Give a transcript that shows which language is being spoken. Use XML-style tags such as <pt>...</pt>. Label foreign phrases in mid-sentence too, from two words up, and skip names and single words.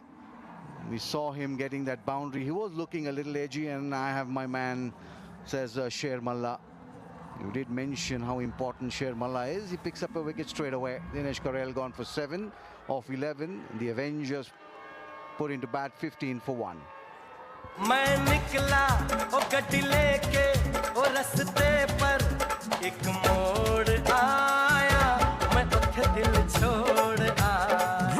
<en>We saw him getting that boundary. He was looking a little edgy, and I have my man, says Sher Malla. You did mention how important Sher Malla is. He picks up a wicket straight away. Dinesh Karel gone for 7 off 11. The Avengers put into bat 15 for 1.</en> <pa>ਮੈਂ ਨਿਕਲਾ ਓ ਗੱਡੀ ਲੈ ਕੇ ਓ ਰਸਤੇ ਪਰ ਇੱਕ ਮੋੜ ਆਇਆ ਮੈਂ ਉੱਥੇ ਦਿਲ ਛੋੜ ਆਇਆ</pa>